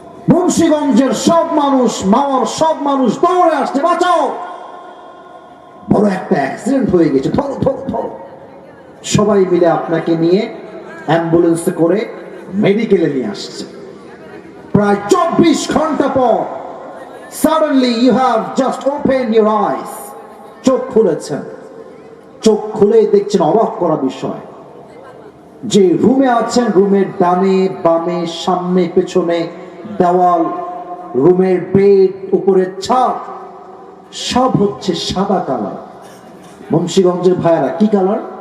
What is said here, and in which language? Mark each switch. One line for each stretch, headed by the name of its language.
Bangla: মুন্সিগঞ্জের সব মানুষ, মাওয়ার সব মানুষ দৌড়ে আসছে, বাঁচাও, বড় একটা অ্যাক্সিডেন্ট হয়ে গেছে, ধরো ধরো ধরো। সবাই মিলে আপনাকে নিয়ে অ্যাম্বুলেন্সে করে মেডিকেলে নিয়ে আসছে। প্রায় 24 ঘন্টা পর
English: suddenly you have just opened your eyes,
Bangla: চোখ খুলেছেন। চোখ খুলে দেখছেন অবাক করা বিষয়, যে রুমে আছেন, রুমের ডানে বামে সামনে পেছনে দেওয়াল, রুমের বেড, উপরের ছাদ, সব হচ্ছে সাদা কালার। মুন্সিগঞ্জের ভাইয়ারা কি কালার?